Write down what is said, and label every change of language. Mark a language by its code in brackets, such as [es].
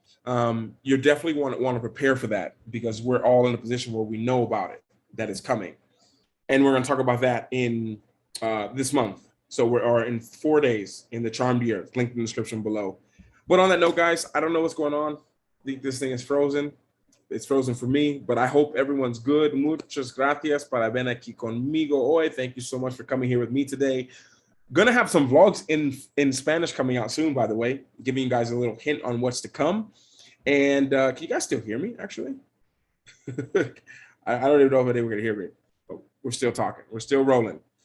[en] You definitely want to prepare for that because we're all in a position where we know about it, that it's coming. And we're going to talk about that in this month. So we're in 4 days in the Charmed Year. Link in the description below. But on that note, guys, I don't know what's going on. I think this thing is frozen. It's frozen for me, but I hope everyone's good. [es] Muchas gracias para ven aquí conmigo hoy. [en] Thank you so much for coming here with me today. Gonna have some vlogs in Spanish coming out soon, by the way, giving you guys a little hint on what's to come. And can you guys still hear me, actually? I don't even know if they were gonna hear me, but we're still talking. We're still rolling.